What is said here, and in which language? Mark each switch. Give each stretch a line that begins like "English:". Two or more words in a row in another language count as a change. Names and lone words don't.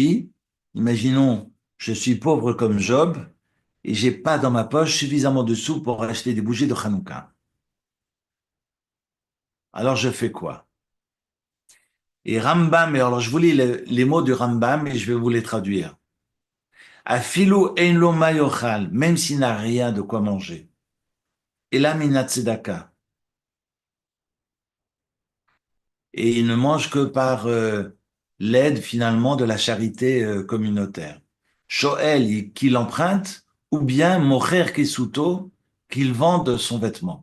French: Imaginons, je suis pauvre comme Job et j'ai pas dans ma poche suffisamment de sous pour acheter des bougies de Hanouka. Alors je fais quoi? Et Rambam, et alors je vous lis les mots du Rambam et je vais vous les traduire.
Hebrew: אפילו אין לו מה יאכל,
French: même s'il n'a rien de quoi manger. Et là,
Hebrew: מן הצדקה.
French: Et il ne mange que par l'aide finalement de la charité communautaire. Shoel, qu'il emprunte, ou bien
Hebrew: מוכר כסותו,
French: qu'il vende son vêtement.